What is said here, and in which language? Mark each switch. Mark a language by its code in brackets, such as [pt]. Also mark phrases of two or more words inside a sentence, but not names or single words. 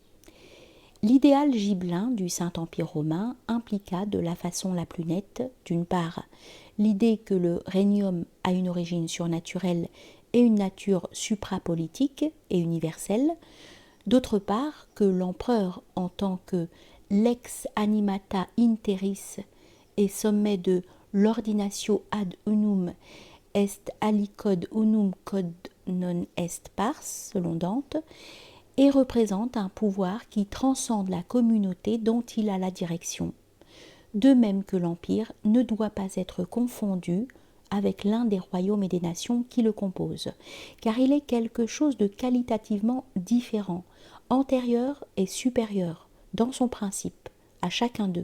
[fr] L'idéal gibelin du Saint-Empire romain impliqua de la façon la plus nette, d'une part, l'idée que le regnum a une origine surnaturelle et une nature suprapolitique et universelle, d'autre part, que l'empereur, en tant que [la] lex animata interis [fr] et sommet de l' [la] ordinatio ad unum est alicod unum quod non est pars, [fr] selon Dante, et représente un pouvoir qui transcende la communauté dont il a la direction, de même que l'Empire ne doit pas être confondu avec l'un des royaumes et des nations qui le composent, car il est quelque chose de qualitativement différent, antérieur et supérieur, dans son principe, à chacun d'eux.